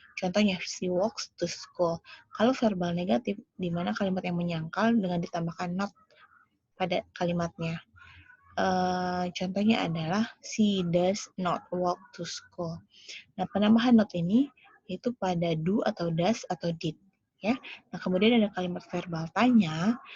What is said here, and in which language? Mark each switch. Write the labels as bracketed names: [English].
[Indonesian] Contohnya, [English] she walks to school. [Indonesian] Kalau verbal negatif, di mana kalimat yang menyangkal dengan ditambahkan not pada kalimatnya. Contohnya adalah, [English] she does not walk to school. [Indonesian] Nah, penambahan not ini itu pada do atau does atau did. Ya. Nah, kemudian ada kalimat verbal tanya.